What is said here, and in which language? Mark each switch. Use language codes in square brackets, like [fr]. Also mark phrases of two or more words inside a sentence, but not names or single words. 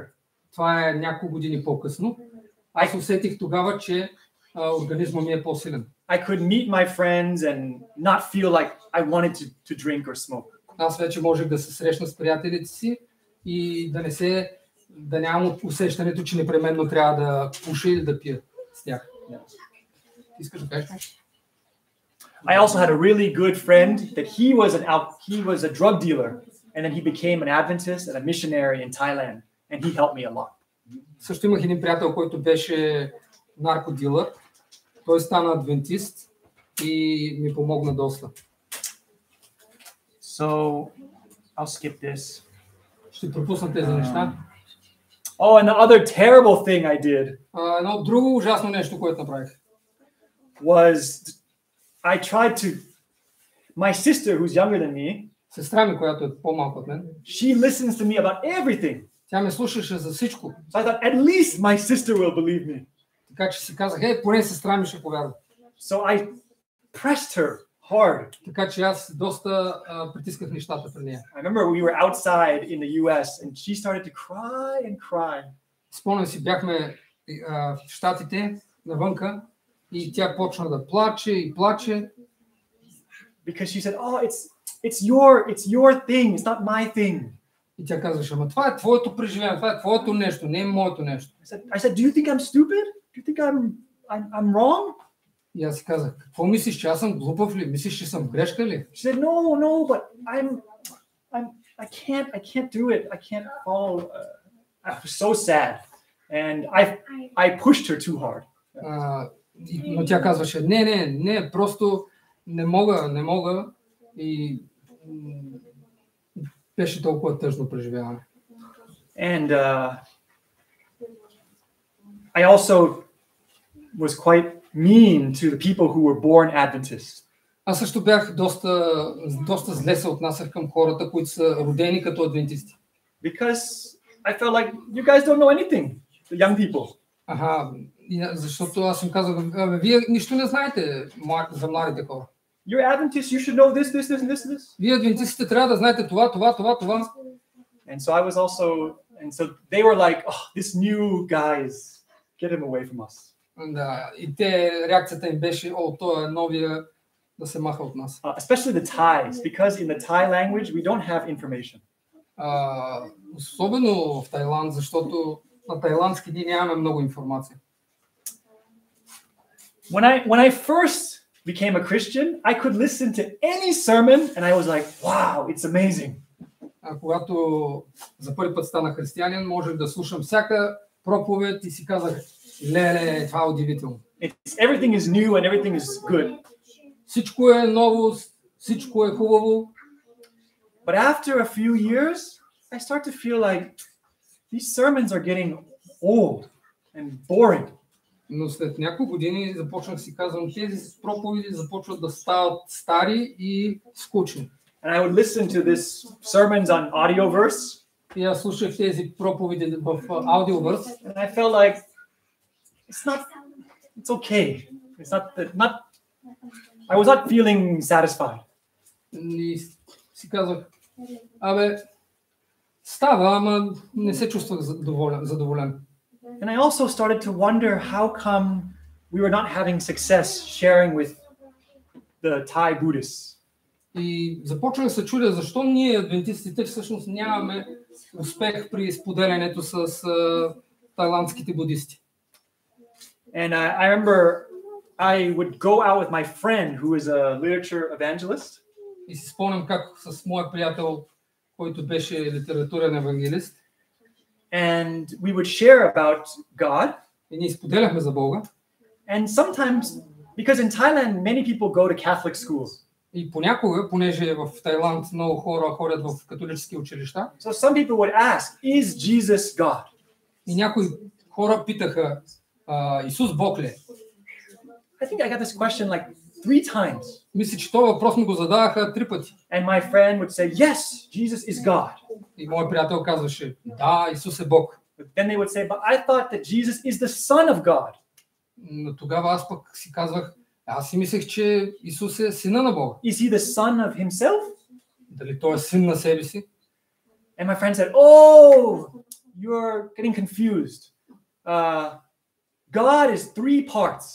[bg] Това е няколко години по-късно. Аз усетих тогава, че организмът ми е по-силен. [en] I could meet my friends and not feel like I wanted to drink or smoke. [bg] Аз вече можех да се срещна с приятелите си и да нямам усещането, че непременно трябва да пуша или да пия с тях. Искаш да кажеш нещо? [en] I also had a really good friend that he was a drug dealer, and then he became an Adventist and a missionary in Thailand, and he helped me a lot. [bg] Също имах един приятел, който беше наркодилър. Той стана адвентист и ми помогна доста. [en] So, I'll skip this. [bg] Ще пропусна тези неща. [en] Oh, and the other terrible thing I did. [bg] Едно друго ужасно нещо, което направих. [en] Was I tried to. My sister, who's younger than me. [bg] Сестра ми, която е по-малка от мен. [en] She listens to me about everything. [bg] Тя ме слушаше за всичко. [en] So I thought, at least my sister will believe me. [bg] Така че си казах, поне сестра ми ще повярва. [en] So I pressed her hard. [bg] Така че аз доста притисках нещата при нея. [en] I remember we were outside in the US and she started to cry and cry. [bg] Спомням си, бяхме в Щатите навънка и тя почна да плаче и плаче. [en] Because she said, oh, it's your thing, it's not my thing. [bg] И тя казваше, ама това е твоето преживяване, това е твоето нещо, не е моето нещо. [en] I said, do you think I'm stupid? Do you think I'm wrong? [bg] И аз си казах, какво мислиш, че аз съм глупав ли? Мислиш, че съм в грешка ли? [en] She said, no, but I can't do it. I can't follow. I was so sad. And I pushed her too hard. [bg] Но тя казваше, не, просто не мога и беше толкова тъжно преживяване. [en] And I also was quite mean to the people who were born Adventists. [bg] Аз също бях доста зле се отнасях към хората, които са родени като адвентисти. [en] Because I felt like you guys don't know anything, the young people. [bg] Защото аз им казах, вие нищо не знаете за младите хора. [en] You're Adventists, you should know this. [bg] Вие адвентистите трябва да знаете това. [en] And so they were like, oh, this new guy get him away from us. [bg] Да, и реакцията им беше, той е новия, да се маха от нас. [en] Especially the Thais, because in the Thai language we don't have information. [bg] Особено в Тайланд, защото на тайландски ние нямаме много информация. [en] When I first became a Christian, I could listen to any sermon and I was like, wow, it's amazing. [bg] Когато за първи път станах християнин, можех да слушам всяка проповед и си казах, леле, това е удивително. [en] Everything is new and everything is good. [bg] Всичко е ново, всичко е хубаво. [en] But after a few years, I start to feel like these sermons are getting old and boring. [bg] Но след няколко години започнах си казвам, тези проповеди започват да стават стари и скучни. [en] And I would listen to this sermons on Audioverse. [bg] И аз слушах тези проповеди в аудиовърс. [en] And I felt like it's okay. I was not feeling satisfied. [bg] И си казах, става, ама не се чувствах задоволен. [en] And I also started to wonder how come we were not having success sharing with the Thai Buddhists. [bg] И започвах да се чудя защо ние, адвентистите, всъщност нямаме успех при споделянето с тайландските будисти. [en] And I remember I would go out with my friend who is a literature evangelist. [bg] И си спомням как с моя приятел, който беше литературен евангелист, [en] and we would share about God. [bg] И ние споделяхме за Бога. [en] And sometimes, because in Thailand many people go to Catholic schools. [bg] И понякога, понеже в Тайланд много хора ходят в католически училища. [en] So some people would ask, is Jesus God? [bg] И някои хора питаха, Исус Бог ли е? [en] I think I got this question like 3 times. [bg] Мисля, че този въпрос ми го задаваха 3 пъти. [en] And my friend would say, yes, Jesus is God. [bg] И моят приятел казваше, да, Исус е Бог. [en] But then they would say, but I thought that Jesus is the Son of God. [bg] Но тогава аз пък си казвах, аз си мислех, че Исус е сина на Бога. [en] Is he the son of himself? [bg] Дали той е син на себе си? [en] And my friend said, oh, you're getting confused. God is 3 parts.